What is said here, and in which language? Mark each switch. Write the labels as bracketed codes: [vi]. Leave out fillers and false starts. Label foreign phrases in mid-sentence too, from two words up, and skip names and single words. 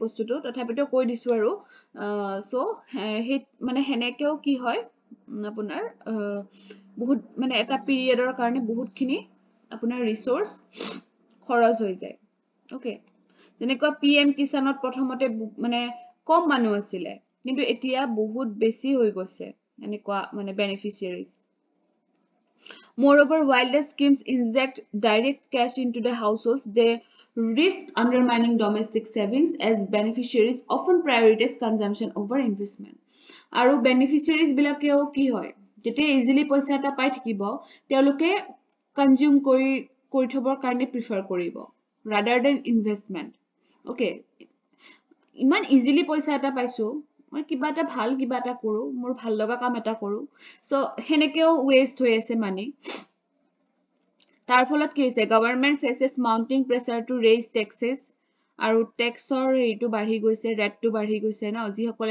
[as] বস্তুটো তথাপিতো কৈ দিছো আৰু সো হে মানে হেনেকেও কি হয় আপোনাৰ বহুত মানে এটা পিৰিয়ডৰ কাৰণে বহুতখিনি আপোনাৰ ৰিসোৰ্স খৰচ হৈ যায় ওকে যেনেকুৱা পিএম কিষানত প্ৰথমতে মানে কম মানুহ আছিলে কিন্তু এতিয়া বহুত বেছি হৈ গৈছে এনেকুৱা মানে বেনিফিচিয়াৰিজ [en] Moreover, while the schemes inject direct cash into the households, they risk undermining domestic savings as beneficiaries often prioritize consumption over investment. [as] আৰু beneficiaries বিলাকেও কি হয় যেতিয়া easily পইচা এটা পাই থাকিব তেওঁলোকে consume কৰি থবৰ কাৰণে prefer কৰিব [en] rather than investment okay [as] ইমান easily পইচা এটা পাইছো মই কিবা এটা ভাল কিবা এটা কৰো মোৰ ভাল লগা কাম এটা কৰো সো হেনেকেও waste হৈ আছে মানি তাৰ ফলত কি হৈছে [en] government faces mounting pressure to raise taxes [as] আৰু টেক্সৰ এইটো বাঢ়ি গৈছে ৰেটটো বাঢ়ি গৈছে ন যিসকলে